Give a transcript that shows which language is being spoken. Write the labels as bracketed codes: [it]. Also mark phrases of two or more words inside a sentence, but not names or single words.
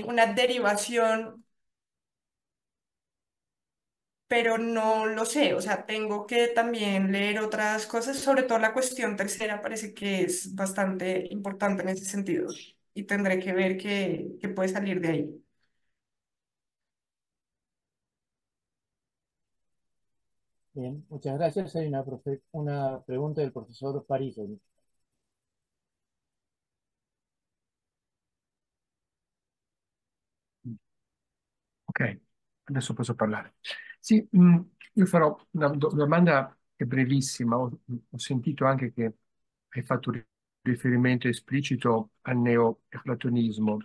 [es] Una derivación, pero no lo sé, o sea, tengo que también leer otras cosas, sobre todo la cuestión tercera parece que es bastante importante en ese sentido y tendré que ver qué puede salir de ahí. Bien, muchas gracias. Hay una pregunta del profesor París. [it] Ok, adesso posso parlare. Sì, io farò una domanda che è brevissima. Ho sentito anche che hai fatto un riferimento esplicito al neoplatonismo.